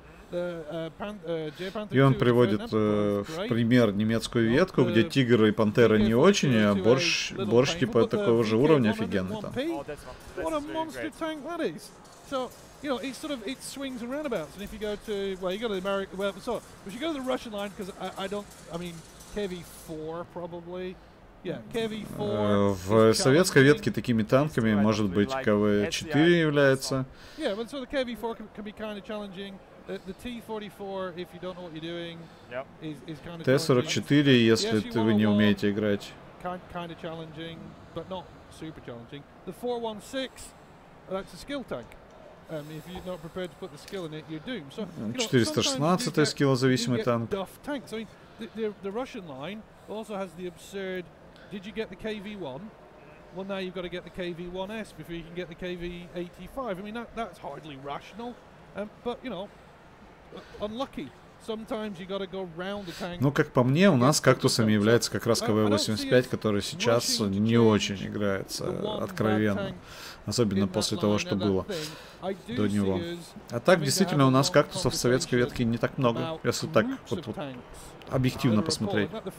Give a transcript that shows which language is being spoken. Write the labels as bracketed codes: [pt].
[ru] И он приводит в пример немецкую ветку, где тигр и пантера не очень, а борщ типа такого же уровня офигенный там. [en] You know, it swings and roundabouts, and if you go to, well, you go to the American, well, so if you go to the Russian line, because I mean, KV4 probably, yeah, KV4. [ru] В советской ветке такими танками, может быть, КВ4 является. [en] Yeah, but so the KV4 can be kind of challenging. The T44, if you don't know what you're doing, is kind of [ru] Т-44, если вы не умеете играть. [en] Kind of challenging, but not super challenging. The 416, that's a skill tank. If you're not prepared to put the skill in it, you're doomed. So, [ru] 416 скиллозависимый танк. [en] Tanks. I mean, the Russian line also has the absurd. Did you get the KV1? Well, now you've got to get the KV1S before you can get the KV85. I mean, that's hardly rational. But you know, unlucky. Sometimes you got to go round the tank. [ru] Ну, как по мне, у нас кактусами является как раз КВ-85, который сейчас не очень играется откровенно. Особенно после того, что было до него. А так, действительно, у нас кактусов в советской ветке не так много, если так вот объективно посмотреть.